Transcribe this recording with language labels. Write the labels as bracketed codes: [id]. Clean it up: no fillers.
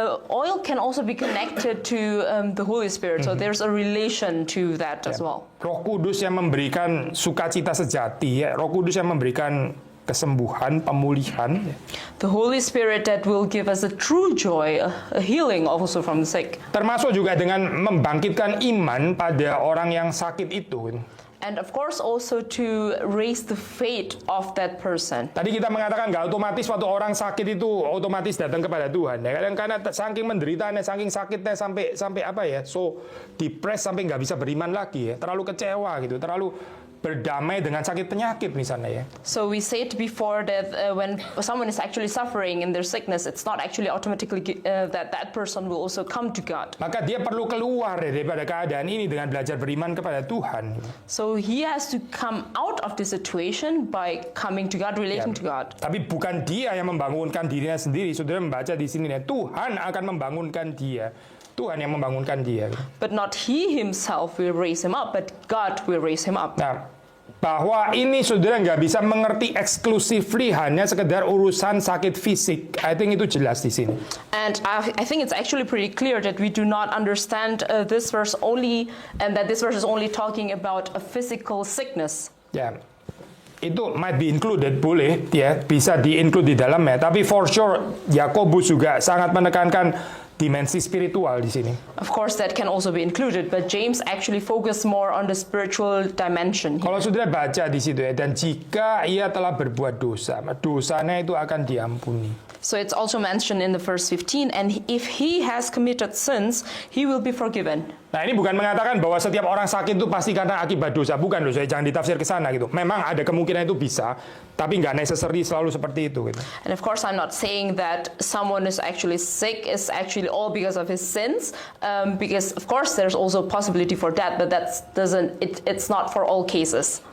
[en] Oil can also be connected to the Holy Spirit, so there's a relation to that as well. [id] Roh Kudus yang memberikan sukacita sejati ya, Roh Kudus yang memberikan kesembuhan, pemulihan. [en] The Holy Spirit that will give us a true joy, a healing also from the sick. [id] Termasuk juga dengan membangkitkan iman pada orang yang sakit itu. [en] And of course also to raise the faith of that person. [id] Tadi kita mengatakan nggak otomatis waktu orang sakit itu otomatis datang kepada Tuhan. Ya, karena saking menderitaannya, saking sakitnya sampai apa ya, so depressed sampai nggak bisa beriman lagi ya, terlalu kecewa gitu, terlalu berdamai dengan sakit penyakit misalnya ya. [en] So we said before that when someone is actually suffering in their sickness, it's not actually automatically that person will also come to God. [id] Maka dia perlu keluar daripada keadaan ini dengan belajar beriman kepada Tuhan. [en] So he has to come out of the situation by coming to God, relating to God. [id] Tapi bukan dia yang membangunkan dirinya sendiri. Saudara membaca di sini ya, Tuhan akan membangunkan dia. Tuhan yang membangunkan dia. [en] But not he himself will raise him up, but God will raise him up. [id] Nah, bahwa ini saudara nggak bisa mengerti exclusively hanya sekedar urusan sakit fisik. I think itu jelas di sini. [en] And I think it's actually pretty clear that we do not understand this verse only, and that this verse is only talking about a physical sickness. [id] Ya, itu might be included, boleh ya, bisa di-include di dalamnya. Tapi for sure, Yakobus juga sangat menekankan dimensi spiritual di sini. [en] Of course, that can also be included, but James actually focused more on the spiritual dimension. [id] Kalau saudara baca di situ ya, dan jika ia telah berbuat dosa, dosanya itu akan diampuni. [en] So it's also mentioned in the verse 15, and if he has committed sins, he will be forgiven. [id] Nah, ini bukan mengatakan bahwa setiap orang sakit itu pasti karena akibat dosa, bukan loh, saya jangan ditafsir ke sana gitu. Memang ada kemungkinan itu bisa, tapi nggak necessary selalu seperti itu gitu. [en] And of course, I'm not saying that someone is actually sick is actually all because of his sins, because of course there's also a possibility for that, but it's not for all cases.